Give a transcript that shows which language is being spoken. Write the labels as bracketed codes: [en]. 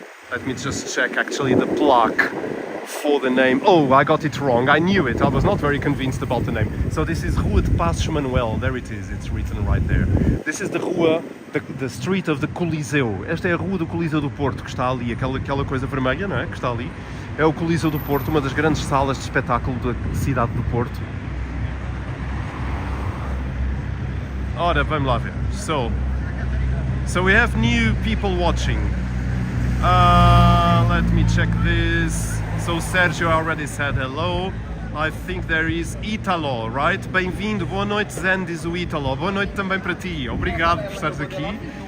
[en] Let me just check actually the plaque for the name. Oh, I got it wrong. I knew it. I was not very convinced about the name. So this is Rua de Manuel. There it is. It's written right there. This is the Rua, the street of the Coliseu. [pt] Esta é a Rua do Coliseu do Porto, que está ali, aquela coisa vermelha, não é? Que está ali. É o Coliseu do Porto, uma das grandes salas de espetáculo da cidade do Porto. Ora, vamos lá ver. [en] So we have new people watching. Let me check this. So Sergio already said hello. I think there is Italo, right? [pt] Bem-vindo, boa noite Zen, diz o Italo. Boa noite também para ti. Obrigado por estares aqui.